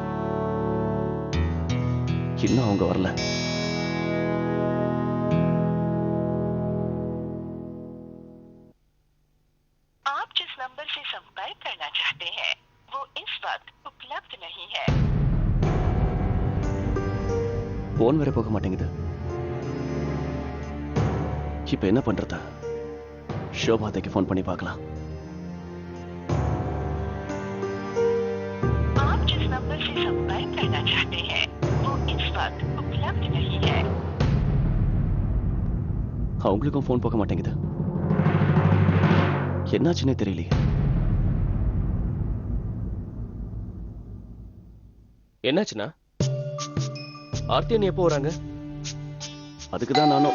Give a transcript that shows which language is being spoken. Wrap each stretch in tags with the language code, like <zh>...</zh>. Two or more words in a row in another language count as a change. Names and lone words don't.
<ta>இன்னும் அவங்க வரல.</ta> <hi>आप जिस नंबर से संपर्क करना चाहते हैं वो इस वक्त उपलब्ध नहीं है.</hi> <ta>போன் வேற போக மாட்டேங்குது. இப்ப என்ன பண்றது? ஷோபாதைக்கு போன் பண்ணி பார்க்கலாம்.</ta> <hi>आप जिस नंबर से संपर्क करना चाहते हैं वो इस वक्त उपलब्ध नहीं है.</hi> <ta>அவங்களுக்கும் போன் போக மாட்டேங்குது. என்னாச்சுன்னே தெரியலையே. என்னாச்சுன்னா ஆர்த்தி அண்ணி எப்போ வராங்க? அதுக்குதான் நானும்</ta>